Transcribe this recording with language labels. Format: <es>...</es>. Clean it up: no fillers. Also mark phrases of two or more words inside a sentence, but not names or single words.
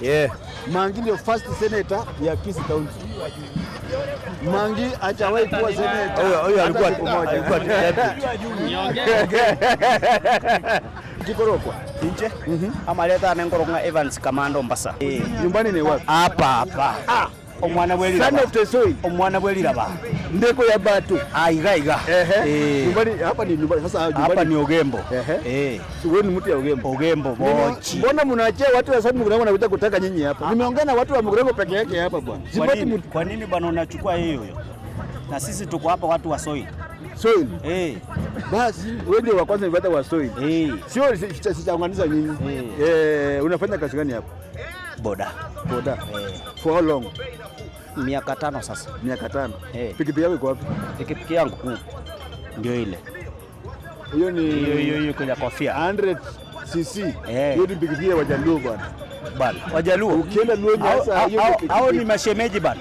<sw>Mangi ndio</sw> <en>first senator</en> <sw>ya Kisii County. Mangi hajawahi kuwa senator. Huyo alikuwa Kikorokwa. Nje?</sw> <guz>Amaleta anengoronga Evans Kamando Mbasa.</guz> <sw>Nyumbani ni wapi? Hapa.</sw> <guz>Omwana bweli.</guz> <en>Son of the soil.</en> <guz>Omwana bweli raba. Ndeko ya batu. Aiga.</guz> <sw>Nyumbani hapa ni nyumbani. Sasa nyumbani hapa ni Ogembo. Wewe ni mtu ya Ogembo.</sw> <guz>Ogembo bochi.</guz> <sw>Mbona mnaachia watu wa Saudi Mugrango wanakuja kutaka nyinyi hapa? Nimeongea na watu wa Mugrango peke yake hapa bwana. Kwa nini bwana unachukua hiyo? Na sisi tuko hapa watu wa soil. Soil? Basi wewe ndio wa kwanza nipata wa soil. Sio sitaunganisha nyinyi. Unafanya kazi gani hapa? Boda.</sw> <en>For how long?</en> <sw>Miaka 5 sasa. Miaka 5. Pikipiki yako iko wapi? Pikipiki yangu ndio ile. Hiyo ni hiyo kwenye kofia 100 cc. Hiyo ni pikipiki ya Wajaluo bwana. Wajaluo. Ukienda Luonya hiyo au ni mashemeji bana.</sw>